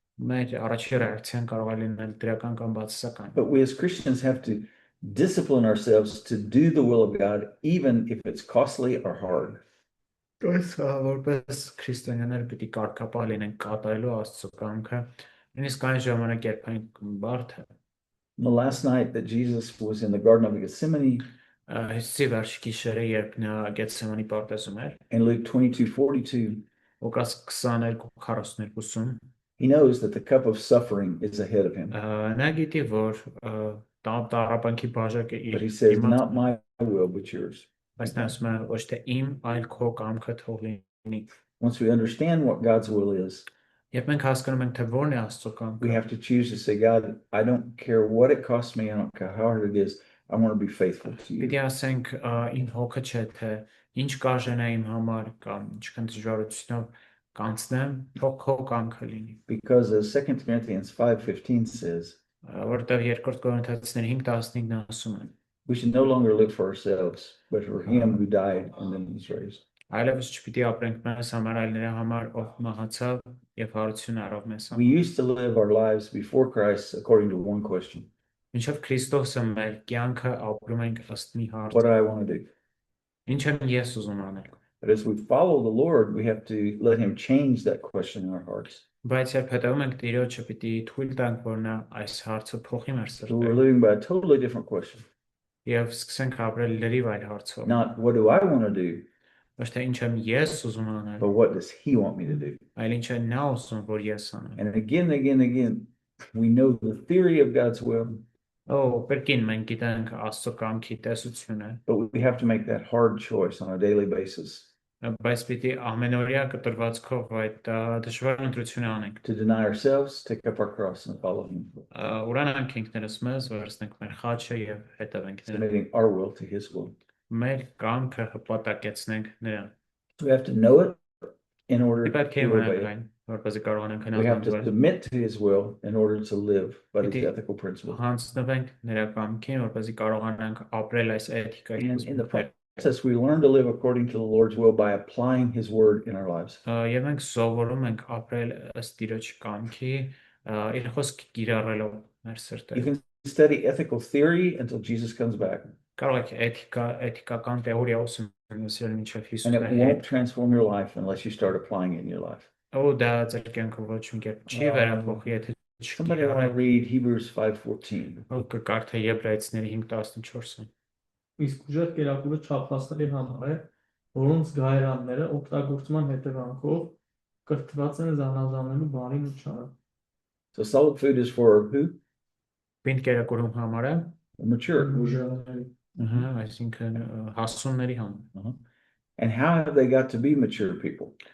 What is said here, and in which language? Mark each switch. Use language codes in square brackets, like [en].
[hy] մեր առաջին ռեակցիան կարող է լինել դրական կամ բացասական։ [en] But we as Christians have to discipline ourselves to do the will of God, even if it's costly or hard. [hy] Այս որպես քրիստոնյաներ պիտի կարգապահ լինենք կատարելու Աստծո կամքը, նույնիսկ այն ժամանակ, երբ այն բարդ է։ [en] The last night that Jesus was in the Garden of Gethsemane, [hy] Հիսուսի վերջ գիշերը, երբ նա Գեթսեմանի պարտեզում էր, [en] in Luke 22:42, [hy] Ղուկաս 22:42-ում, [en] he knows that the cup of suffering is ahead of him. [hy] նա գիտի, որ տառապանքի բաժակը [en] But he [hy] իր [en] says, [hy] դիմաց, [en] not my will, but yours. [hy] բայց նա ասում է ոչ թե իմ, այլ քո կամքը թող լինի։ [en] Once we understand what God's will is, [hy] Երբ մենք հասկանում ենք, թե որն է Աստծո [en] we [hy] կամքը, [en] have to choose to say, God, I don't care what it costs me, I don't care how hard it is, I want to be faithful to [hy] պիտի [en] you. [hy] ասենք իմ հոգը չէ, թե ինչ կարժենա իմ համար կամ ինչքան դժվարությունով կանցնեմ, թող քո կամքը լինի։ [en] Because as 2 Corinthians 5:15 says, [hy] Որտեղ 2 Կորինթացիներ 5:15-ն ասում է. [en] we should no longer live for ourselves, but for him who died and then was raised. [hy] Այլևս չպիտի ապրենք մեզ համար, այլ նրա համար, ով մահացավ եւ հարություն առավ մեզ [en] We [hy] համար։ [en] used to live our lives before Christ according to one question: [hy] Մինչև Քրիստոսը մեր կյանքը ապրում ենք ըստ մի [en] what [hy] հարցի. [en] do I want to do? [hy] Ինչ եմ ես ուզում անել։ [en] But as we follow the Lord, we have to let him change that question in our hearts. [hy] Բայց երբ հետևում ենք Տիրոջը, պիտի թույլ տանք, որ նա այս հարցը փոխի մեր [en] So we're [hy] սրտերը [en] living by a totally different question. [hy] եւ սկսենք ապրել լրիվ այլ հարցով։ [en] Not what do I want to do, [hy] Ոչ թե ինչ եմ ես ուզում անել, [en] but what does he want me to do? [hy] այլ ինչ է նա ուզում, որ ես անեմ։ [en] And again, we know the theory of God's will, [hy] Կրկին մենք գիտենք Աստծո կամքի տեսությունը, [en] but we have to make that hard choice on a daily basis [hy] բայց պիտի ամենօրյա կտրվածքով այդ դժվար ընտրությունը անենք։ [en] to deny ourselves, take up our cross, and follow him, [hy] Ուրանանք ինքներս մեզ, վերցնենք մեր խաչը եւ հետևենք նրան։ [en] submitting our will to his will. [hy] Մեր կամքը հպատակեցնենք նրան։ [en] So we have to know it in order [hy] Պետք է [en] to obey [hy] իմանանք [en] it. [hy] այն, որպեսզի կարողանանք [en] We have to [hy] հնազանդվել։ [en] submit to his will in order to live by these [hy] Պիտի [en] ethical principles. [hy] հանձնվենք նրա կամքին, որպեսզի կարողանանք ապրել այս էթիկայի [en] And in the process, we learn to live according to the Lord's will by applying his word in our lives. [hy] Եվ մենք սովորում ենք ապրել ըստ Տիրոջ կամքի, իր խոսքը կիրառելով մեր [en] You [hy] սրտերը։ [en] can study ethical theory until Jesus comes back, [hy] Կարող եք էթիկական թեորիա ուսումնասիրել մինչև [en] and [hy] Հիսուսը [en] it [hy] հետ։ [en] won't transform your life unless you start applying it in your life. [hy] Դա ձեր կյանքը ոչ մի կերպ չի վերափոխի, եթե [en] Somebody want to [hy] չկիրառեք։ [en] read Hebrews 5:14. [hy] Կկարդա Եբրայեցիների 5:14-ը։ Իսկ ուժեղ կերակուրը չափածների համար է, որոնց գայրանները օգտագործման հետևանքով կրթված են զանազանելու բարի միջարը։ [en] So solid food is for who? [hy] Պինդ կերակուրում համար է, [en] Mature. [hy] Ուժեղների։ այսինքն հասունների համար։ [en] And how have they got to be mature people?